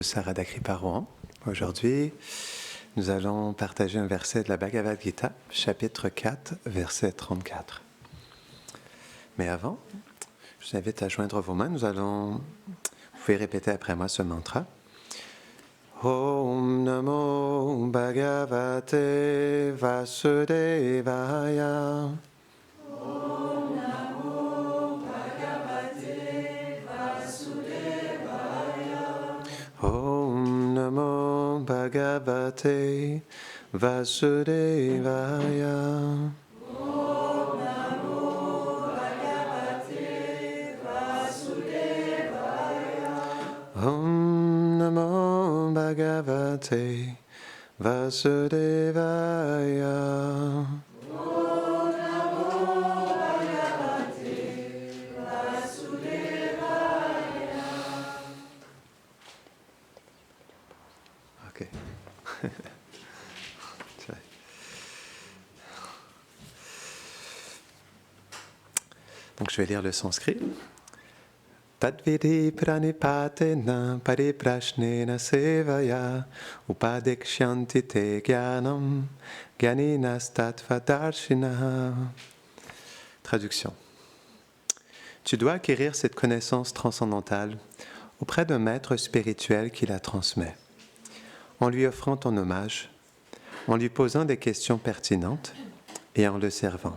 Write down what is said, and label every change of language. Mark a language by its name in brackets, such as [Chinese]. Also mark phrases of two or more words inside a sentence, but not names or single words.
[Sanskrit] Sarada Kriparohan. [French] Aujourd'hui, nous allons partager un verset de la Bhagavad Gita, chapitre 4, verset 34. Mais avant, je vous invite à joindre vos mains. Vous pouvez répéter après moi ce mantra. [Sanskrit] Om Namo Bhagavate Vasudevaya. Om Namo Bhagavate Vasudevaya. Om Namo Bhagavate Vasudevaya. Om Namo Bhagavate Vasudevaya. [French] Ok. Donc je vais lire le sanskrit. [Sanskrit] Tadvidi pranipatena pariprashnena sevaya upadekshanti te gyanam gyaninas tattvadarshinaha. [French] Traduction. Tu dois acquérir cette connaissance transcendantale auprès d'un maître spirituel qui la transmet, en lui offrant ton hommage, en lui posant des questions pertinentes et en le servant.